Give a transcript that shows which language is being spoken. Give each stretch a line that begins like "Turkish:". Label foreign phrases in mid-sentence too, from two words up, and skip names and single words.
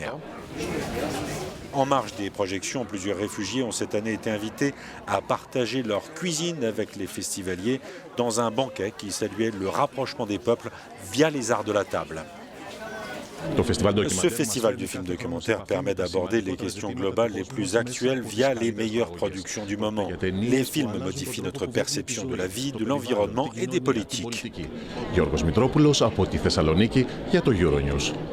French: En marge des projections, plusieurs réfugiés ont cette année été invités à partager leur cuisine avec les festivaliers dans un banquet qui saluait le rapprochement des peuples via les arts de la table. Ce festival du film documentaire permet d'aborder les questions globales les plus actuelles via les meilleures productions du moment. Les films modifient notre perception de la vie, de l'environnement et des politiques.
Greek: Γιώργος Μητρόπουλος από τη Θεσσαλονίκη για το Euronews.